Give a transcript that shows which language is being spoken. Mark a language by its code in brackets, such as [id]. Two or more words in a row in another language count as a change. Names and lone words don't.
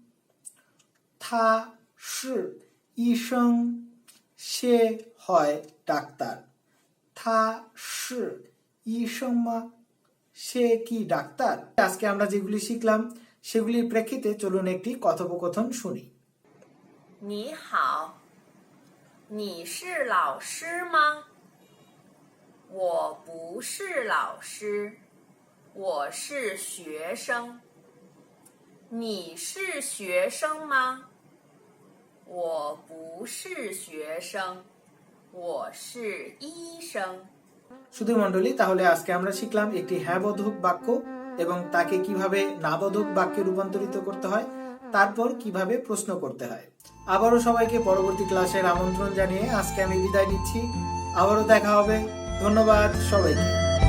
[zh] 他是医生 [bn] সে হয় ডাক্তার, [zh] 他是医生吗 [bn] সে কি ডাক্তার। আজকে আমরা যেগুলি শিখলাম সেগুলির প্রেক্ষিতে চলুন একটি কথোপকথন শুনি। [zh] 你好，你是老师吗？我不是老师，我是学生。你是学生吗？我不是学生，我是医生。 [bn] সুধীমণ্ডলী, তাহলে আজকে আমরা শিখলাম একটি হ্যাঁ বোধক বাক্য এবং তাকে কিভাবে না বোধক বাক্যে রূপান্তরিত করতে হয়, তারপর কিভাবে প্রশ্ন করতে হয়। আবারও সবাইকে পরবর্তী ক্লাসের আমন্ত্রণ জানিয়ে আজকে আমি বিদায় নিচ্ছি। আবারও দেখা হবে। ধন্যবাদ সবাইকে।